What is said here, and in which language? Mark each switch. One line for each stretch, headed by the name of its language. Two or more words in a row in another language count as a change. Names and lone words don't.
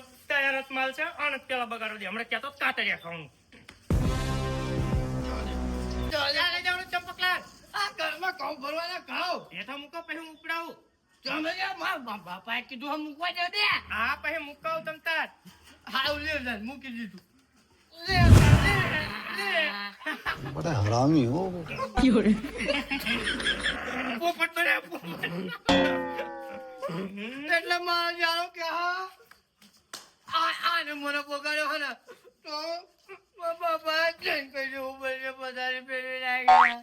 Gujarati: તૈયાર જ માલ છે અને પેલા બગાડો દે. હમણાં કહેતો કાતરિયા ખાવાનું. લઈ જવાનું ચંપકલાલ. આ ઘરમાં ઘઉં ભરવાના ઘઉં હેઠા મૂકો પછી હું ઉપડાવું. તમે મારા બાપાએ કીધું હા મૂકવા દે દે. હા પછી મૂકાવું તમ તાર. હાવ લે મૂકી દીધું.
Hindi: बड़ा हरामी हो
Gujarati: પોપટ બને પોપટ. એટલે મારે જાણો કે હા આને મને બગાડ્યો હે ને તો બાપા જઈને કહી દઉં બને પધારી ફેરવી નાખ્યા.